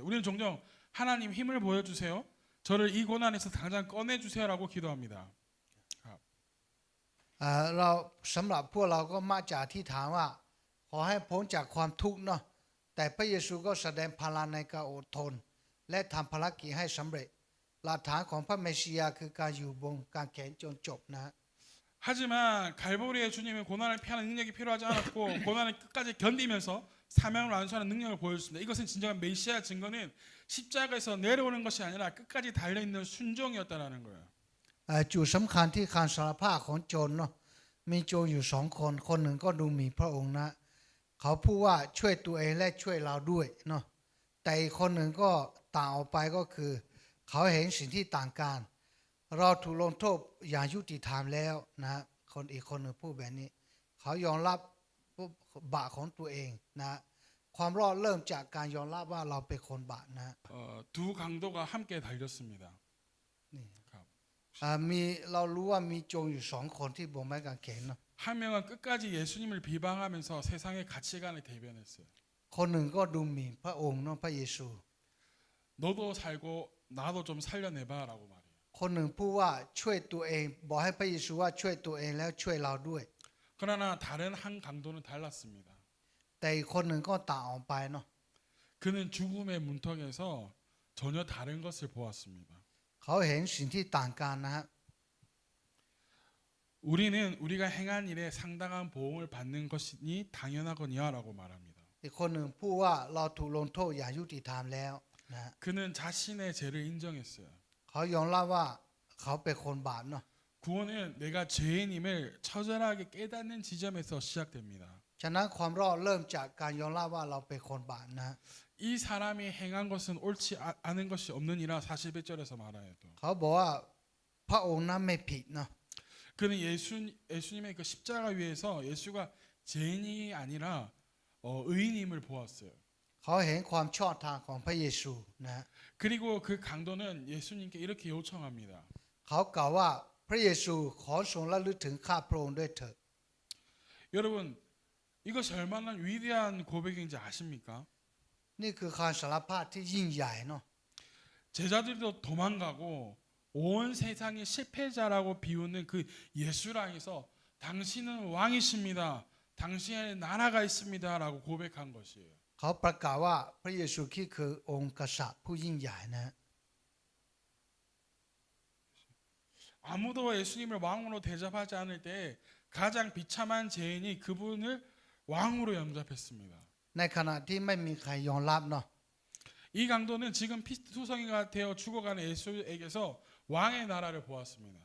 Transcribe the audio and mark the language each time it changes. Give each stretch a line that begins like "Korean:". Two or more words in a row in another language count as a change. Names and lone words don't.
Korean: 우리는 종종 하나님 힘을 보여주세요. 저를 이 고난에서 당장 꺼내주세요라고 기도합니다.
Thai: เราสำหรับพวกเราก็มักจะอธิษฐานว่าขอให้พ้นจากความทุกข์เนาะแต่พระเยซูก็แสดงพลังในการอดทนและทำภารกิจให้สำเร็จหลักฐานของพระเมสสิยาคือการอยู่บนกางเขนจนจบนะ
Korean: 하지만 갈보리의 주님은 고난을 피하는 능력이 필요하지 않았고 고난을 끝까지 견디면서 사명을 완수하는 능력을 보여줬습니다. 이것은 진정한 메시아 증거는 십자가에서 내려오는 것이 아니라 끝까지 달려있는 순종이었다는 거예요.
Thai: จุดสำคัญที่การสารภาพของโจรเนาะมีโจรอยู่สองคนคนหนึ่งก็ดูหมิ่นพระองค์นะเขาพูดว่าช่วยตัวเองและช่วยเราด้วยเนาะแต่อีกคนหนึ่งก็ต่างออกไปก็คือเขาเห็นสิ่งที่ต่างกันเราถูกลงโทษอย่างยุติธรรมแล้วนะคนอีกคนหนึ่งพูดแบบนี้เขายอมรับบาปของตัวเองนะความรอดเริ่มจากการยอมรับว่าเราเป็นคนบาปนะ
Korean: 두 강도가 함께 달렸습니다.
Thai: นี่ ครับ มีเรารู้ว่ามีโจรอยู่สองคนที่บนไม้กางเขนเนาะ
Korean: 한 명은 끝까지 예수님을 비방하면서 세상의 가치관을 대변했어요.
Thai: คนหนึ่งก็ดูหมิ่นพระองค์เนาะพระเยซู
Korean: 너도 살고 나도 좀 살려내봐라고 말해요.
Thai: คนหนึ่งพูดว่าช่วยตัวเองบอกให้พระเยซูว่าช่วยตัวเองแล้วช่วยเราด้วย
Korean: 그러나 다른 한 강도는 달랐습니다.
Thai: แต่อีกคนหนึ่งก็ต่างออกไปเนาะ
Korean: 그는 죽음의 문턱에서 전혀 다른 것을 보았습니다.
Thai: เขาเห็นสิ่งที่ต่างกันนะฮะ
Korean: 우리는 우리가 행한 일에 상당한 보응을 받는 것이니 당연하거니와라고 말합니다.
Thai: อีกคนหนึ่งพูดว่าเราถูกลงโทษอย่างยุติธรรมแล้วนะ
Korean: 그는 자신의 죄를 인정했어요.
Thai: เขายอมรับว่าเขาเป็นคนบาปเนาะ
Korean: 구원은 내가 죄인임을 처절하게 깨닫는 지점에서 시작됩니다.
Thai: ฉะนั้นความรอดเริ่มจากการยอมรับว่าเราเป็นคนบาปนะ
Korean: 이 사람이 행한 것은 옳지 않은 것이 없느니라 41절에서 말하여 또
Thai: เขาบอกว่าพระองค์นั้นไม่ผิดเนาะ
Korean: 그는 예수님의 그 십자가 위에서 예수가 죄인이 아니라 의인임을 보았어요.
Thai: เขาเห็นความชอบธรรมของพระเยซูนะ
Korean: 그리고 그 강도는 예수님께 이렇게 요청합니다.
Thai: เขากล่าวว่าพระเยซูขอทรงระลึกถึงข้าพระองค์ด้วยเถิด
Korean: 여러분 이것이 얼마나 위대한 고백인지 아십니까?
Thai: นี่คือการสารภาพที่ยิ่งใหญ่เนาะ
Korean: 제자들도 도망가고 온 세상의 실패자라고 비우는 그 예수를 향해서 당신은 왕이십니다. 당신의 나라가 있습니다라고 고백한 것이에요.
Thai: เขาประกาศว่าพระเยซูคริสต์คือองค์กษัตริย์ผู้ยิ่งใหญ่นะ
Korean: 아무도 예수님을 왕으로 대접하지 않을 때 가장 비참한 죄인이 그분을 왕으로 영접했습니다.
Thai: ในขณะที่ไม่มีใครยอมรับเนาะ
Korean: 이 강도는 지금 피투성이가 되어 죽어가는 예수에게서 왕의 나라를 보았습니다.